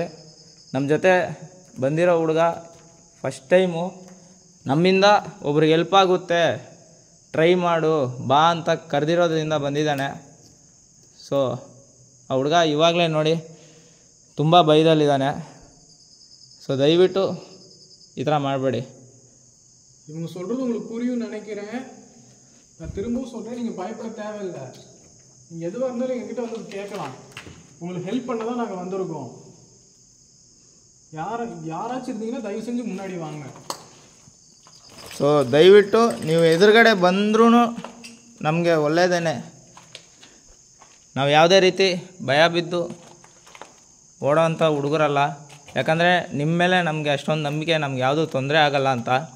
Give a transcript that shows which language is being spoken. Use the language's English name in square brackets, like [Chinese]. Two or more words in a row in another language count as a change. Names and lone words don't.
[Kannada] ನಮ್ಮ ಜೊತೆ ಬಂದಿರೋ ಹುಡುಗ ಫಸ್ಟ್ ಟೈಮು, ನಮ್ಮಿಂದ ಒಬ್ರಿಗೆ ಹೆಲ್ಪ್ ಆಗುತ್ತೆ ಟ್ರೈ ಮಾಡು ಬಾ ಅಂತ ಕರೆದಿರೋದ್ರಿಂದ ಬಂದಿದ್ದಾನೆ. ಸೊ ಆ ಹುಡುಗ ಇವಾಗಲೇ ನೋಡಿ ತುಂಬ ಭಯದಲ್ಲಿದ್ದಾನೆ. ஸோ ದಯವಿಟ್ಟು ಈ ಥರ ಮಾಡಬೇಡಿ. [Tamil] இவங்க சொல்கிறது உங்களுக்கு புரியும் நினைக்கிறேன். நான் திரும்பவும் சொல்கிறேன், நீங்கள் பயப்பட தேவையில்லை. நீங்கள் எதுவாக இருந்தாலும் எங்ககிட்ட வந்து கேட்கலாம். உங்களுக்கு ஹெல்ப் பண்ண தான் நாங்கள் வந்திருக்கோம். யாராச்சும் இருந்தீங்கன்னா தயவு செஞ்சு முன்னாடி வாங்க. [Kannada] ಸೊ ದಯವಿಟ್ಟು ನೀವು ಎದುರುಗಡೆ ಬಂದ್ರೂ ನಮಗೆ ಒಳ್ಳೆಯದೇನೆ. ನಾವು ಯಾವುದೇ ರೀತಿ ಭಯ ಬಿದ್ದು ಓಡೋವಂಥ ಹುಡುಗರಲ್ಲ. ಯಾಕಂದರೆ ನಿಮ್ಮ ಮೇಲೆ ನಮಗೆ ಅಷ್ಟೊಂದು ನಂಬಿಕೆ, ನಮ್ಗೆ ಯಾವುದೂ ತೊಂದರೆ ಆಗಲ್ಲ ಅಂತ.